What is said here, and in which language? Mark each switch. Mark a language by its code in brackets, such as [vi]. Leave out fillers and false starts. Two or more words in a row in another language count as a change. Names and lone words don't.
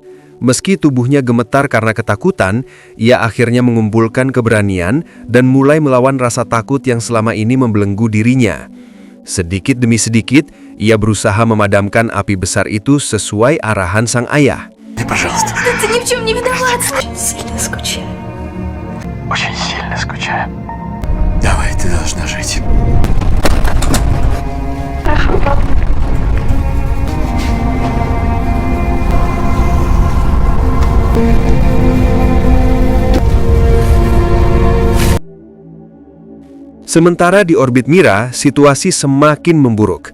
[id] Meski tubuhnya gemetar karena ketakutan, ia akhirnya mengumpulkan keberanian dan mulai melawan rasa takut yang selama ini membelenggu dirinya. Sedikit demi sedikit, ia berusaha memadamkan api besar itu sesuai arahan sang ayah. [ru] Пожалуйста. Ты ни в чем не виноват! Сильно скучаю. Очень сильно скучаю. Давай, ты должна жить. [id] Sementara di orbit Mira, situasi semakin memburuk.